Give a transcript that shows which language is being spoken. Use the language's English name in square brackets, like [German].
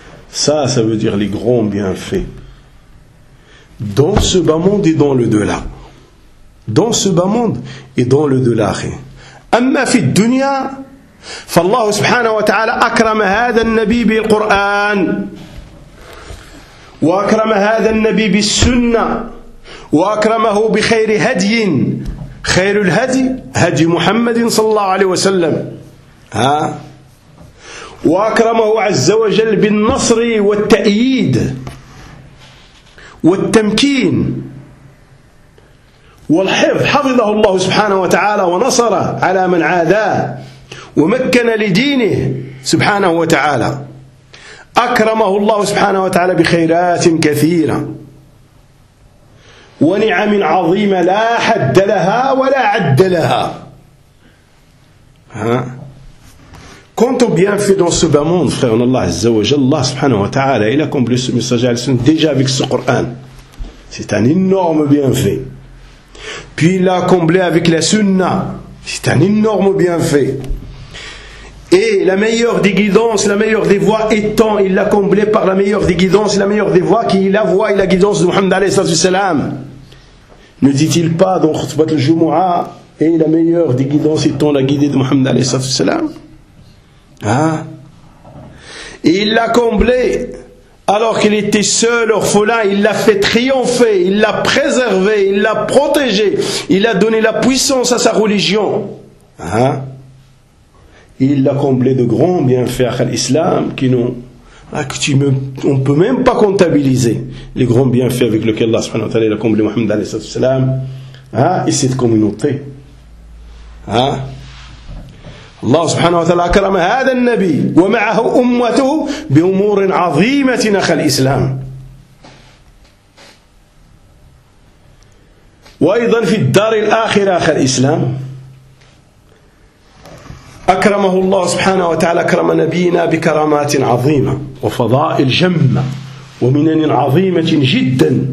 [French] ça veut dire les grands bienfaits dans ce bas monde et dans le delà. Dans ce bas monde et dans le delà. [Arabic] Amma fi dunya, فالله سبحانه وتعالى أكرم هذا النبي بالقرآن وأكرم هذا النبي بالسنة وأكرمه بخير هدي، خير الهدي هدي محمد صلى الله عليه وسلم. ها، وأكرمه عز وجل بالنصر والتأييد والتمكين والحفظ، حفظه الله سبحانه وتعالى ونصره على من عاداه ومكن لدينه سبحانه وتعالى، أكرمه الله سبحانه وتعالى بخيرات كثيرة ونعم عظيمة لا حد لها ولا عد لها. ها، [French] Quant au bienfait dans ce bas monde, frère, en Allah Azza wa Jalla, Allah subhanahu wa ta'ala, il a accompli ce message à l'Islam déjà avec ce Coran. C'est un énorme bienfait. Puis il l'a comblé avec la sunna. C'est un énorme bienfait. Et la meilleure des guidances, la meilleure des voies étant, il l'a comblé par la meilleure des guidances, la meilleure des voies, qui est la voie et la guidance de Muhammad alayhi salatu wasalam. Ne dit-il pas dans Khutbat al-Jumu'ah, et la meilleure des guidances étant la guidée de Muhammad alayhi salatu wasalam. Hein? Et il l'a comblé alors qu'il était seul, orphelin, il l'a fait triompher, il l'a préservé, il l'a protégé, il a donné la puissance à sa religion. Hein? Il l'a comblé de grands bienfaits à l'islam, qui n'ont, on ne peut même pas comptabiliser les grands bienfaits avec lesquels Allah subhanahu wa ta'ala a comblé Mohammed alayhi salam, hein, et cette communauté. Hein? [Arabic] الله سبحانه وتعالى أكرم هذا النبي ومعه أمته بأمور عظيمة نخل الإسلام وأيضا في الدار الآخرة نخل الإسلام أكرمه الله سبحانه وتعالى أكرم نبينا بكرامات عظيمة وفضائل جمة ومنن عظيمة جدا